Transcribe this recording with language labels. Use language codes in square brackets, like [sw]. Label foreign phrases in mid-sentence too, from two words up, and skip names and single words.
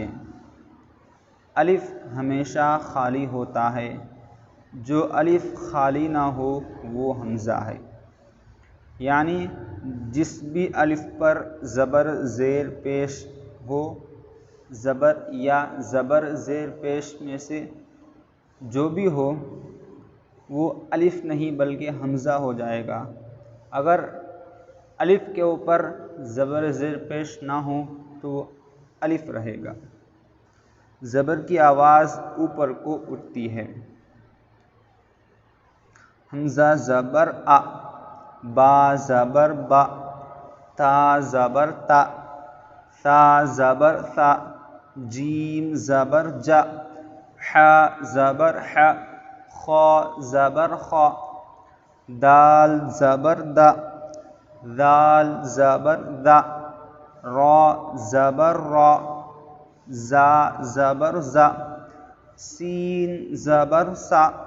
[ur] الف ہمیشہ خالی ہوتا ہے، جو الف خالی نہ ہو وہ حمزہ ہے، یعنی جس بھی الف پر زبر زیر پیش ہو، زبر یا زبر زیر پیش میں سے جو بھی ہو وہ الف نہیں بلکہ حمزہ ہو جائے گا۔ اگر الف کے اوپر زبر زیر پیش نہ ہو تو وہ الف رہے گا۔ زبر کی آواز اوپر کو اٹھتی ہے۔ حمزہ زبر آ، با زبر با، تا زبر تا، ثا زبر ثا، جیم زبر جا، ح زبر ح، خا زبر خا، دال زبر دا، ذال زبر ذا، را زبر را، زا زبر زا، سین زبر سا،